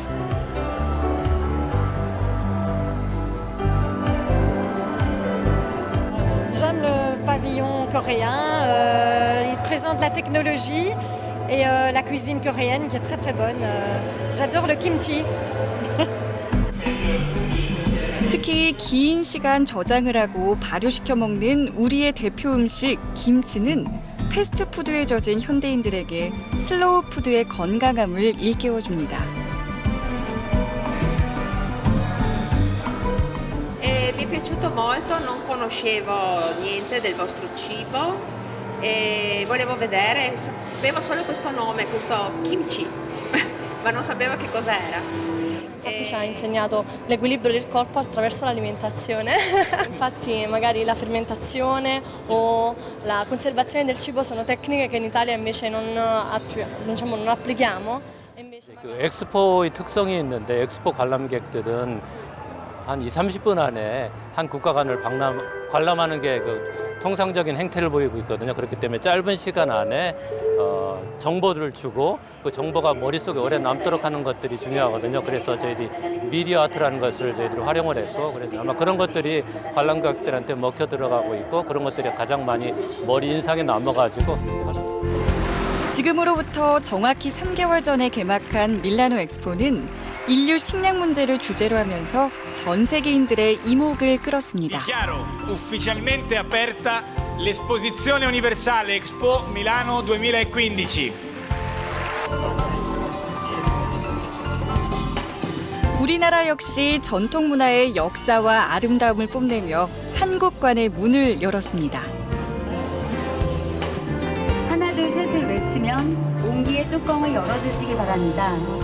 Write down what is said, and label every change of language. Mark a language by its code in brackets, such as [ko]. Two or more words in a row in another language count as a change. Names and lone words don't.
[fr] J'aime le pavillon coréen, il présente la technologie et la cuisine coréenne qui est très bonne. J'adore le kimchi. [ko] 특히 긴 시간 저장을 하고 발효시켜 먹는 우리의 대표 음식 김치는 패스트푸드에 젖은 현대인들에게 슬로우 푸드의 건강함을 일깨워줍니다. [it] Vi piaciuto molto, non conoscevo niente del vostro cibo e volevo vedere, sapevo solo questo nome, questo kimchi, ma non sapevo che cosa era. Infatti ci ha insegnato l'equilibrio del corpo attraverso l'alimentazione. Infatti magari la fermentazione o la conservazione del cibo sono tecniche che in Italia invece non applichiamo. E invece [ko] 그 엑스포의 특성이 있는데 엑스포 관람객들은 한 20-30분 안에 한 국가관을 관람하는 게 그 통상적인 행태를 보이고 있거든요. 그렇기 때문에 짧은 시간 안에 정보를 주고 그 정보가 머릿속에 오래 남도록 하는 것들이 중요하거든요. 그래서 저희들이 미디어 아트라는 것을 저희들이 활용을 했고, 그래서 아마 그런 것들이 관람객들한테 먹혀 들어가고 있고, 그런 것들이 가장 많이 머리 인상에 남아가지고. 지금으로부터 정확히 3개월 전에 개막한 밀라노 엑스포는 인류 식량 문제를 주제로 하면서 전 세계인들의 이목을 끌었습니다. [it] Dichiaro ufficialmente aperta l'esposizione universale Expo Milano 2015. [ko] 우리나라 역시 전통 문화의 역사와 아름다움을 뽐내며 한국관의 문을 열었습니다. 하나 둘 셋을 외치면 온기의 뚜껑을 열어주시기 바랍니다.